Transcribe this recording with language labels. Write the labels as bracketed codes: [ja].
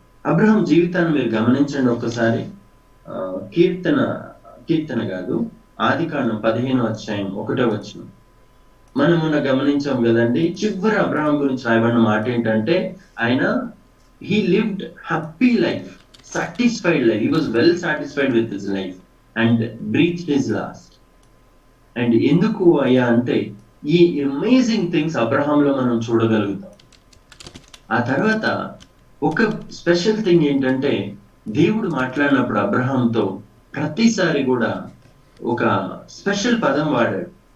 [te] Abraham జీవితాన్ని మీరు గమనించండి ఒక్కసారి. కీర్తన కాదు, ఆదికాండం 15వ అధ్యాయం 1వ వచనం మనం మొన్న గమనించాం కదండి. చివరి అబ్రహాం గురించి రాయబడిన మాట ఏంటంటే, ఆయన [en] he lived happy life, satisfied life, he was well satisfied with his life and breathed his last. [te] And ఎందుకు అయ్యా అంటే, ఈ అమేజింగ్ థింగ్స్ అబ్రహాంలో మనం చూడగలుగుతాం. ఆ తర్వాత ఒక స్పెషల్ థింగ్ ఏంటంటే, దేవుడు మాట్లాడినప్పుడు అబ్రహాంతో ప్రతిసారి కూడా ఒక స్పెషల్ పదం వాడాడు.